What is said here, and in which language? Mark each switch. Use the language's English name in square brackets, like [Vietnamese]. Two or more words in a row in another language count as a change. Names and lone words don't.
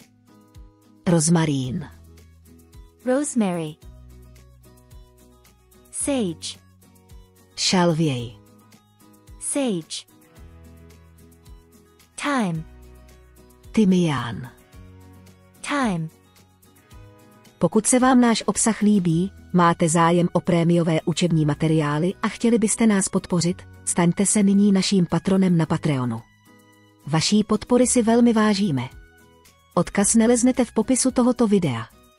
[Czech] Rozmarín. [English] Rosemary. Sage. [Czech] Šalvěj. [English] Sage. Thyme. [Czech] tymián. [English] Time. [Czech] Pokud se vám náš obsah líbí, máte zájem o prémiové učební materiály a chtěli byste nás podpořit, staňte se nyní naším patronem na Patreonu. Vaší podpory si velmi vážíme. Odkaz naleznete v popisu tohoto videa.